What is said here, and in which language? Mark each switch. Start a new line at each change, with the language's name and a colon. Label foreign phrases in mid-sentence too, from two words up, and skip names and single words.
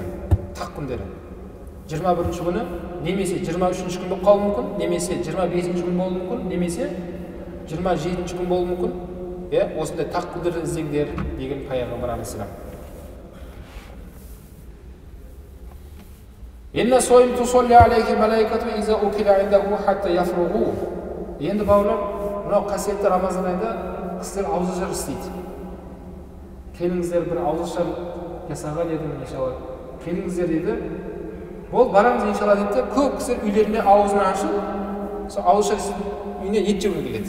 Kazakh: Тақ күндері. 21-ші күні, немесе 23-ші күн болып қалуы мүмкін, немесе 25-ші күн болуы мүмкін, немесе 27-ші күн болуы мүмкін. Осындай тақ күндерді іздеңдер деген Пайғамбар алейхиссалам.
Arabic: إن الصائم تصلي عليه الملائكة إذا أكل عنده حتى يفرغ.
Kazakh: Енді бауырлар, мынау қасиетті Рамазан айында кісілер ауызашар істейді. Келіңіздер бір ауызашар жасаған едім иншалла. Келіңіздер дейді. Бол барамыз иншалла дейді. Көп кісілер үйлерінде аузын ашып, сол ауызашар үйіне ет жеуге келеді.